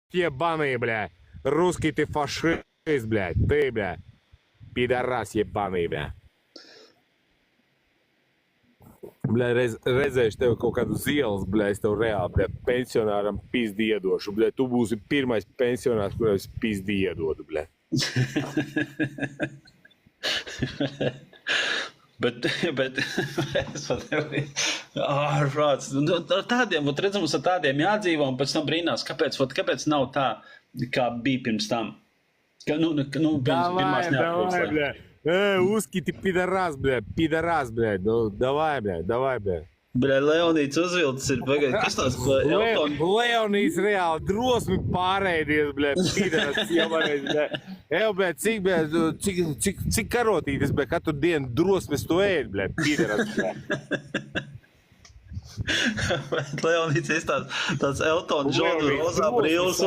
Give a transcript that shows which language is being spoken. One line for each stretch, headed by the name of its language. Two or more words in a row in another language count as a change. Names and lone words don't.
Russian: ебаный, бля. Русский ты фашист, блядь. Ты, бля. Пидорас ебаный, бля.
Latvian: Bļa, redzēšu tev kaut kādu uz ielas, bļa, es tev reāli, bļa, pensionāram pizdi iedošu, bļa, tu būsi pirmais pensionārs, kuram es pizdi iedodu, bļa. Bet es pat nevaru. Ārprāts. Ar tādiem, redzam, mums ar tādiem jādzīvo, un pēc tam brīnās, kāpēc nav tā, kā bija pirms tam.
Russian: Давай, бля. Узкий ты пидорас, бля, ну, давай, бля.
Latvian: Bļa, Leonīts uzvilcis ir, pagaid, kas tās Leonīts reāli drosmi pārēdies, bļa, pideras iemanēs, bļa. Ev, bļa, cik karotītes, bļa, katru dienu drosmes tu ēd, bļa, pideras, bļa. Leonīts ir tāds Elton John rozā brīlis.